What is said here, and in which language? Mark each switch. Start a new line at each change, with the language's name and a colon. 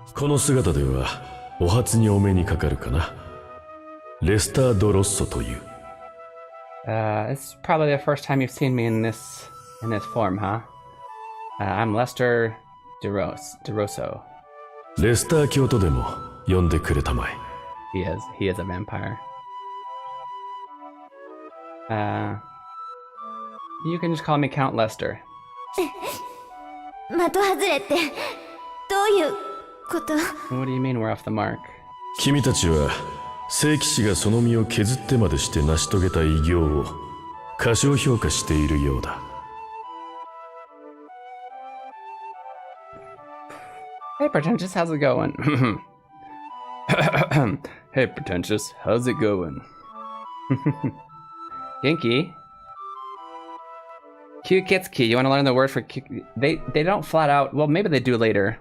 Japanese: この姿ではお初にお目にかかるかな。レスター・ド・ロッソという。
English: It's probably the first time you've seen me in this form, huh? I'm Lester DeRosso.
Japanese: レスター教とでも呼んでくれたまえ。
English: He is a vampire. You can just call me Count Lester.
Japanese: 的外れってどういうこと？
English: What do you mean we're off the mark?
Japanese: 君たちは聖騎士がその身を削ってまでして成し遂げた偉業を過小評価しているようだ。
English: Hey, Pretentious, how's it going? Hey, Pretentious, how's it going?
Japanese: Genki?
English: Kyukitsuki, you want to learn the word for They don't flat out, well, maybe they do later.